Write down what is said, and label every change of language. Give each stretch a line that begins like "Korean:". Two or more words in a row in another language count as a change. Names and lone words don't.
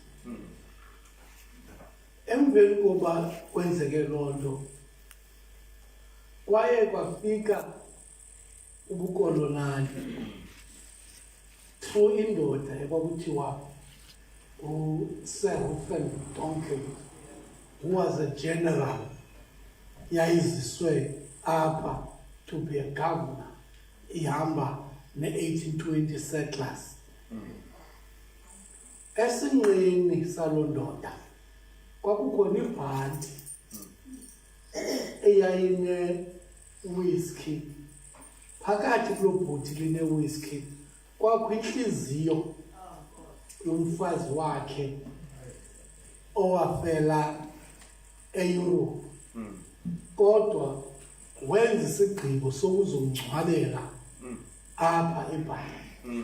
Xhosa: Emveni koba kwenzeke loo nto kwaye kwafika ubukolonali through indoda ekwakuthiwa uSir Ruffen Donkin,
English: who was a general
Xhosa: yayiziswe apha
English: to be a governor
Xhosa: ihamba ne-1820
English: settlers.
Xhosa: Esinqeni saloo ndoda kwakukhona ibhanti eyayine whisky. Phakathi kuloo bhotile line-whisky kwakho inhliziyo yomfazi wakhe owafela eEurope, kodwa wenza isigqibo sokuzomngcwabela apha eBhayi.